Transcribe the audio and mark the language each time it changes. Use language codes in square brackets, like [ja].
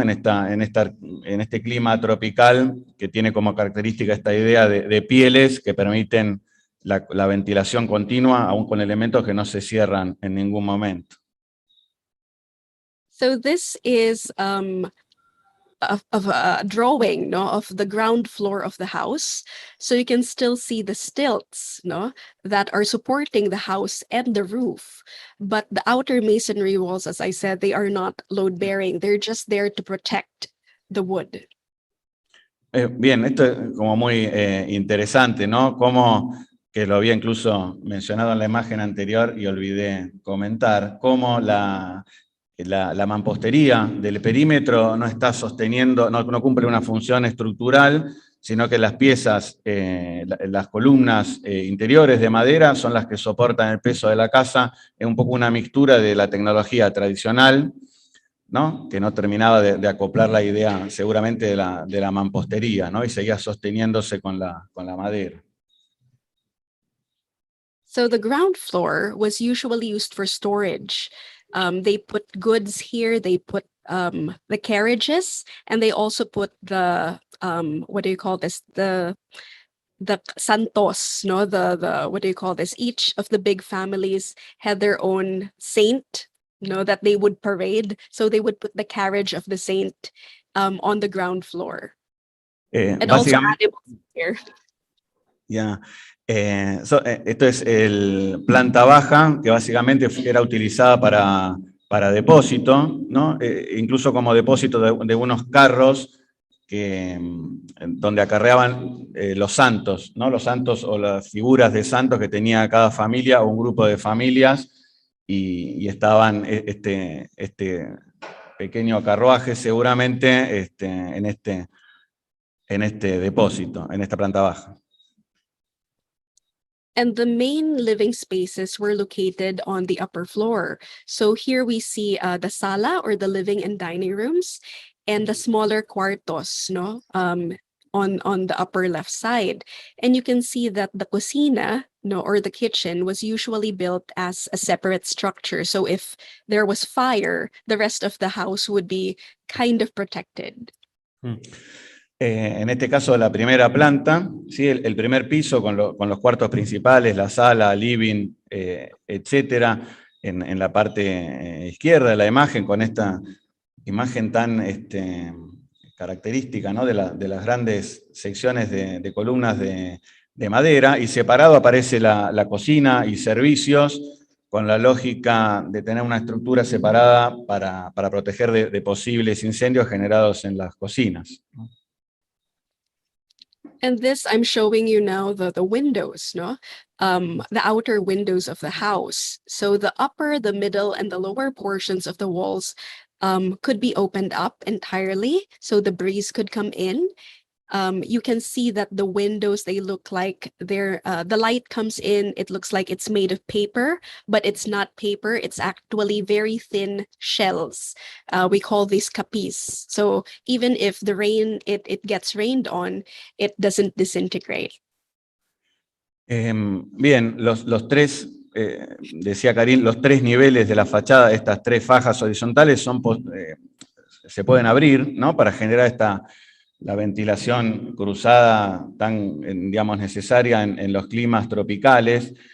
[es] En este clima tropical que tiene como característica esta idea de pieles que permiten la ventilación continua, aún con elementos que no se cierran en ningún momento. [en] So this is of a drawing, no, of the ground floor of the house. So you can still see the stilts, no, that are supporting the house and the roof. But the outer masonry walls, as I said, they are not load-bearing. They're just there to protect the wood. [es] Bien, esto es como muy interesante, ¿no? Como, que lo había incluso mencionado en la imagen anterior y olvidé comentar, cómo la mampostería del perímetro no está sosteniendo, no cumple una función estructural, sino que las piezas, las columnas interiores de madera son las que soportan el peso de la casa. Es un poco una mixtura de la tecnología tradicional ¿no? Que no terminaba de acoplar la idea seguramente de la mampostería, ¿no? Y seguía sosteniéndose con la madera. [en] So the ground floor was usually used for storage. They put goods here, they put the carriages, and they also put the what do you call this? The santos, no, the what do you call this? Each of the big families had their own saint, no, that they would parade. So they would put the carriage of the saint on the ground floor. And also [es] Básicamente, [en] animals here. [es] ya, esto es el planta baja, que básicamente era utilizada para depósito, ¿no? Incluso como depósito de unos carros donde acarreaban los santos, ¿no? Los santos o las figuras de santos que tenía cada familia o un grupo de familias, y estaban este pequeño carruaje seguramente en este depósito, en esta planta baja. [en] And the main living spaces were located on the upper floor. So here we see the sala, or the living and dining rooms, and the smaller cuartos, no, on the upper left side. And you can see that the cocina, no, or the kitchen was usually built as a separate structure. So if there was fire, the rest of the house would be kind of protected. [es] En este caso, la primera planta, ¿sí? El primer piso con los cuartos principales, la sala, living, etcétera, en la parte izquierda de la imagen, con esta imagen tan característica, ¿no? de las grandes secciones de columnas de madera, y separado aparece la cocina y servicios, con la lógica de tener una estructura separada para proteger de posibles incendios generados en las cocinas, ¿no? [en] And this, I'm showing you now the windows, no? The outer windows of the house. So the upper, the middle, and the lower portions of the walls could be opened up entirely, so the breeze could come in. You can see that the windows, they look like the light comes in, it looks like it's made of paper, but it's not paper, it's actually very thin shells. We call these capis. So even if the rain, it gets rained on, it doesn't disintegrate. [es] Bien, los tres, decía Caryn, los tres niveles de la fachada, estas tres fajas horizontales, se pueden abrir, ¿no? Para generar la ventilación cruzada tan, digamos, necesaria en los climas tropicales.